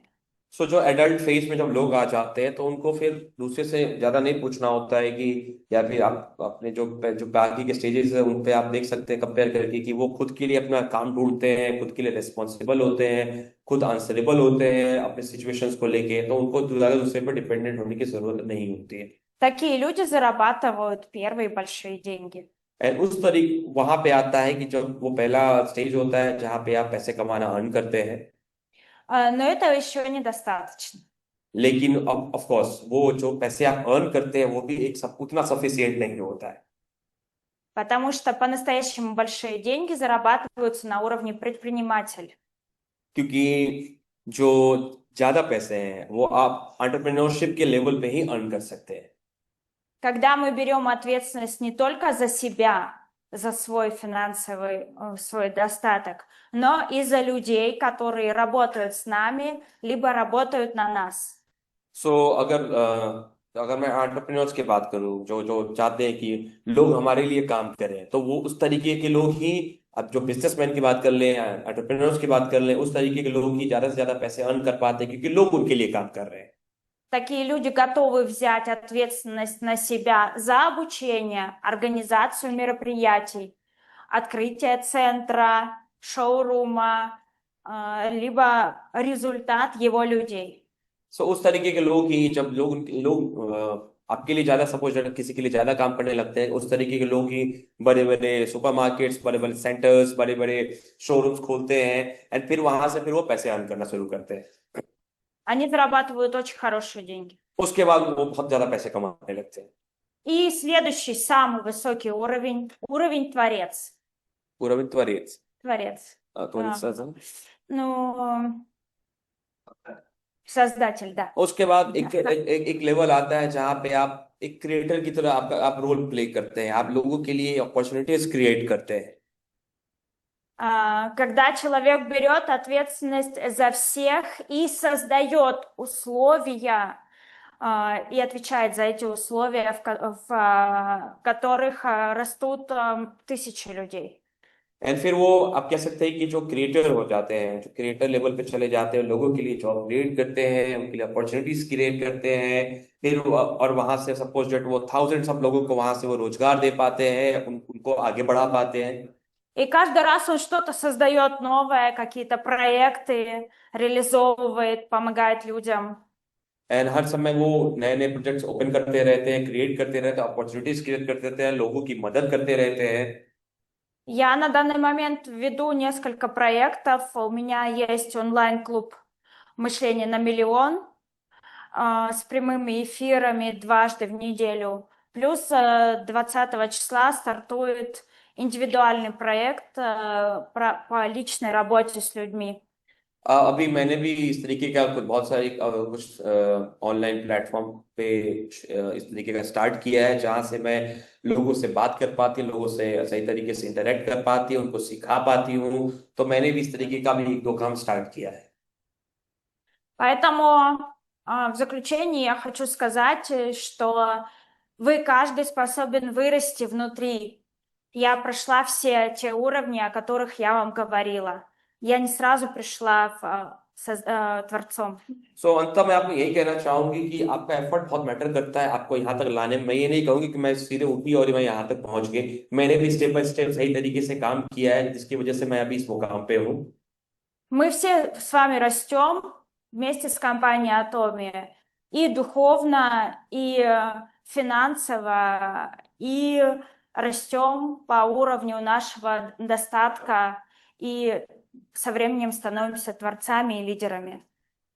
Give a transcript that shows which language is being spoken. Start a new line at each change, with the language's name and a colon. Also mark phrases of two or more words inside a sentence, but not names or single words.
Hindi: सो जो
English: adult phase
Hindi: में जब लोग आ जाते हैं तो उनको फिर दूसरे से ज्यादा नहीं पूछना होता है कि, या फिर आप अपने जो बाकी के स्टेजेस है उन पे आप देख सकते हैं कंपेयर करके कि वो खुद के लिए अपना काम ढूंढते हैं, खुद के लिए रिस्पॉन्सिबल होते हैं, खुद आंसरेबल होते हैं अपने सिचुएशंस को लेके, तो उनको ज्यादा दूसरे पर डिपेंडेंट होने की जरूरत नहीं होती है।
Russian: Такие люди зарабатывают первые большие деньги.
Hindi: एंड उस तरीके वहां पे आता है कि जब वो पहला स्टेज होता है जहाँ पे आप पैसे कमाना अर्न करते हैं,
Russian: Но этого еще недостаточно.
Hindi: लेकिन
English: of course
Hindi: वो जो पैसे आप अर्न करते हैं वो भी एक सब उतना सफिशिएंट नहीं होता है,
Russian: Потому что по-настоящему большие деньги зарабатываются на уровне предприниматель.
Hindi: क्योंकि जो ज्यादा पैसे हैं वो आप एंटरप्रेन्योरशिप के लेवल पे ही अर्न कर सकते हैं।
Russian: Когда мы берем ответственность не только за себя, за свой финансовый, свой достаток, но и за людей, которые работают с нами, либо работают на нас.
Hindi: सो अगर मैं एंटरप्रेन्योर्स की बात करूं जो जो चाहते हैं कि लोग हमारे लिए काम करें, तो वो उस तरीके के लोग ही, अब जो बिजनेसमैन की बात कर लें या एंटरप्रेन्योर्स की बात कर लें, उस तरीके के लोग ही ज्यादा से ज्यादा पैसे अर्न कर पाते हैं क्योंकि लोग उनके लिए काम कर रहे हैं।
Russian: Такие люди готовы взять ответственность на себя за обучение, организацию мероприятий, открытие центра, шоурума, либо результат его людей.
Hindi: सो उस तरीके के लोग ही, जब आपके लिए ज्यादा, सपोज किसी के लिए ज्यादा काम करने लगते हैं, उस तरीके के लोग ही बड़े बड़े सुपरमार्केट्स, बड़े बड़े सेंटर्स, बड़े बड़े शोरूम्स खोलते हैं एंड फिर वहां से फिर वो पैसे अर्न करना शुरू करते हैं।
Russian: Они зарабатывают очень хорошие деньги.
Hindi: उसके बाद वो बहुत ज्यादा पैसे कमाने लगते हैं।
Russian: И следующий, самый высокий уровень, уровень творец. Уровень творец. Творец. Творец, Ну, создатель, да.
Hindi: उसके बाद एक लेवल आता है जहाँ पे आप एक क्रिएटर की तरह आप
English: role play
Hindi: करते हैं, आप लोगों के लिए
English: opportunities create
Hindi: करते हैं।
Russian: Когда человек берет ответственность за всех и создает условия и отвечает за эти условия, в которых растут тысячи людей.
Hindi: एंड फिर वो आप कह सकते हैं कि जो क्रिएटर हो जाते हैं, जो क्रिएटर लेवल पे चले जाते हैं, लोगों के लिए
English: job create
Hindi: करते हैं, उनके लिए
English: opportunities create
Hindi: करते हैं, फिर और वहां से
English: suppose that
Hindi: वो
English: thousands of
Hindi: लोगों को वहां से वो रोजगार दे पाते हैं, उनको आगे बढ़ा पाते हैं।
Russian: И каждый раз он что-то создает новое, какие-то проекты, реализовывает, помогает людям.
Hindi: एंड हर समय वो नए नए
English: projects open
Hindi: करते रहते हैं, क्रिएट करते रहते हैं,
English: opportunities create
Hindi: करते रहते हैं, लोगों की मदद करते रहते हैं।
Russian: Я на данный момент веду несколько проектов. У меня есть онлайн-клуб «Мышление на миллион» с прямыми эфирами дважды в неделю. Плюс 20 числа стартует индивидуальный проект по личной работе с людьми.
Hindi: अभी मैंने भी इस तरीके का बहुत सारे कुछ
English: online platform
Hindi: पे इस तरीके का स्टार्ट किया है जहां से मैं लोगों से बात कर पाती हूँ, लोगों से सही तरीके से इंटरेक्ट कर पाती हूँ, उनको सिखा पाती हूँ, तो मैंने भी इस तरीके का भी 2 काम स्टार्ट किया है।
Russian: Поэтому в заключение я хочу сказать, что вы каждый способен вырасти внутри. Я прошла все те уровни, о которых я вам говорила. Я не сразу пришла творцом.
Hindi: सो अंत में आपको यही कहना चाहूंगी कि आपका एफर्ट बहुत मैटर करता है आपको यहाँ तक लाने में। मैं ये नहीं कहूंगी कि मैं सीधे उठी और मैं यहाँ तक पहुंच गई, मैंने भी
English: step by step
Hindi: सही तरीके से काम किया है जिसकी वजह से मैं अभी इस मुकाम पे हूँ।
Russian: Мы все с вами растем вместе с компанией Atomy и духовно, и финансово, и растем по уровню нашего достатка и со временем становимся творцами и лидерами.